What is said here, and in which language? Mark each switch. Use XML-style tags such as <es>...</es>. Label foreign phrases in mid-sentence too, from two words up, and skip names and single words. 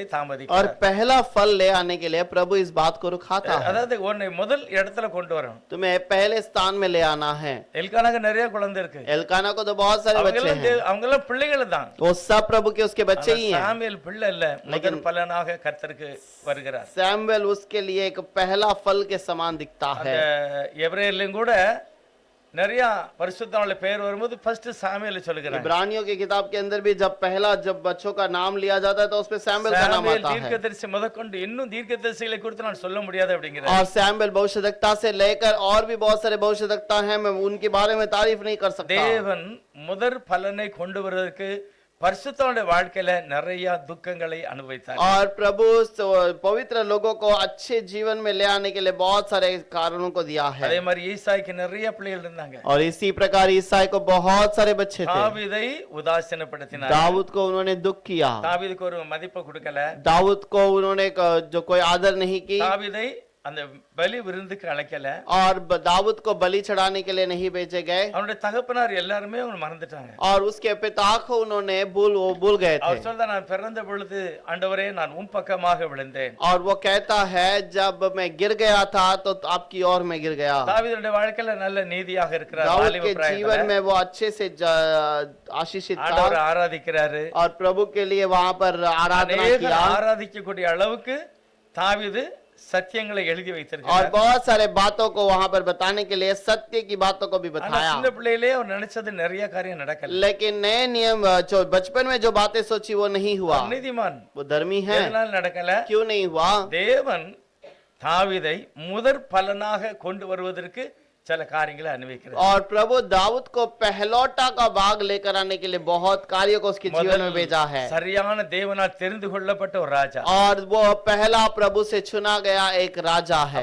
<hi>और</hi> <ta>தாமதிக்கிறார்.</ta> <hi>पहला फल ले आने के लिए प्रभु इस बात को रुकाता है।</hi> <ta>அதாவது உன்னை முதல் இடத்துல கொண்டு வரணும்.</ta> <hi>तुम्हें पहले स्थान में ले आना है।</hi> <ta>எல்கானாக்கு நிறைய குழந்தை இருக்கு.</ta> <hi>एल्काना को तो बहुत सारे बच्चे हैं,</hi> <ta>அவங்க எல்லாம் பிள்ளைகள் தான்.</ta> <hi>वो सब प्रभु के उसके बच्चे ही हैं।</hi> <ta>சாமுவேல் பிள்ளை இல்ல, முதற் பலனாக கர்த்தருக்கு வருகிறார்.</ta> <hi>सैमुएल उसके लिए एक पहला फल के समान दिखता</hi> <ta>அந்த</ta> <hi>है।</hi> <ta>எபிரேயர்லயும் கூட நிறைய பரிசுத்தவான்கள பேர் வரும்போது ஃபர்ஸ்ட் சாமுவேல் சொல்லுகிறாங்க.</ta> <hi>इब्रानियों की किताब के अंदर भी जब बच्चों का नाम लिया जाता है तो उसमें सैमुएल का नाम சாமுவேல் आता है।</hi> <ta>தீர்க்கதரிசி முதற்கொண்டு இன்னும் தீர்க்கதரிசிகளை குறித்து நான் சொல்ல முடியாது அப்படிங்கிறார்.</ta> <hi>और सैमुएल भविष्यवक्ता से लेकर और भी बहुत सारे भविष्यवक्ता हैं, मैं उनके बारे में तारीफ नहीं कर सकता।</hi> <ta>தேவன் முதற் பலனை கொண்டு வருவதற்கு பரிசுத்தவானுடைய வாழ்க்கையில நிறைய துக்கங்களை அனுபவித்தார்.</ta> <hi>और प्रभु पवित्र लोगों को अच्छे जीवन में ले आने के लिए बहुत सारे कारणों को दिया है।</hi> <ta>அதே மாதிரி ஈசாய்க்கு நிறைய பிள்ளைகள் இருந்தாங்க.</ta> <hi>और इसी प्रकार ईसाई को बहुत सारे बच्चे थे।</hi> <ta>தாவீதை உதாசீனப்படுத்தினார்.</ta> <hi>दाऊद को उन्होंने दुख किया,</hi> <ta>தாவீதுக்கு ஒரு மதிப்பு கொடுக்கல.</ta> <hi>दाऊद को उन्होंने जो कोई आदर नहीं की,</hi> <ta>தாவீதை அந்த பலி விருந்துக்கு அழைக்கல.</ta> <hi>और दाऊद को बलि चढ़ाने के लिए नहीं भेजे गए,</hi> <ta>அவனுடைய தகப்பனார் எல்லாருமே அவனை மறந்துட்டாங்க.</ta> <hi>और उसके पिता को उन्होंने भूल गए</hi> <ta>அவர்</ta> <hi>थे।</hi> <ta>சொல்றா, நான் பிறந்த பொழுது ஆண்டவரே நான் உம் பக்கமாக விழுந்தேன்.</ta> <hi>और वो कहता है जब मैं गिर गया था तो आपकी ओर में गिर गया।</hi> <ta>தாவீதுடைய வாழ்க்கையில நல்ல நீதியாக இருக்கிறார்.</ta> <hi>दाऊद</hi> <ta>வாலிப</ta> <hi>के जीवन</hi> <ta>பிராயத்துல</ta> <hi>में वो अच्छे से आशीषित</hi> <ta>ஆண்டவரை</ta> <hi>था</hi> <ta>ஆராதிக்கிறாரு.</ta> <hi>और प्रभु के लिए वहां पर आराधना</hi> <ta>அநேகர்</ta> <hi>किया,</hi> <ta>ஆராதிக்கக்கூடிய அளவுக்கு தாவீது சத்தியங்களை எழுதி</ta> <hi>और</hi> <ta>வைத்திருக்கிறார்.</ta> <hi>बहुत सारे बातों को वहां पर बताने के लिए सत्य की बातों को भी</hi> <ta>ஆனா</ta> <hi>बताया।</hi> <ta>சின்ன பிள்ளையிலே அவர் நினைச்சது நிறைய காரியம் நடக்கல.</ta> <hi>लेकिन नए नियम जो बचपन में जो बातें सोची वो नहीं हुआ।</hi> <ta>அவர் நீதிமான்.</ta> <hi>वो धर्मी है,</hi> <ta>எதனால நடக்கல?</ta> <hi>क्यों नहीं हुआ?</hi> <ta>தேவன் தாவீதை முதற் பலனாக கொண்டு வருவதற்கு சில காரியங்களை அனுபவிக்கிறார்.</ta> <hi>और प्रभु दाऊद को पहलौटा का भाग लेकर आने के लिए बहुत कार्यों को उसके जीवन में भेजा है।</hi> <ta>சரியான தேவனால் தெரிந்து கொள்ளப்பட்ட ஒரு ராஜா.</ta> <hi>और वो पहला प्रभु से चुना गया एक राजा है।</hi>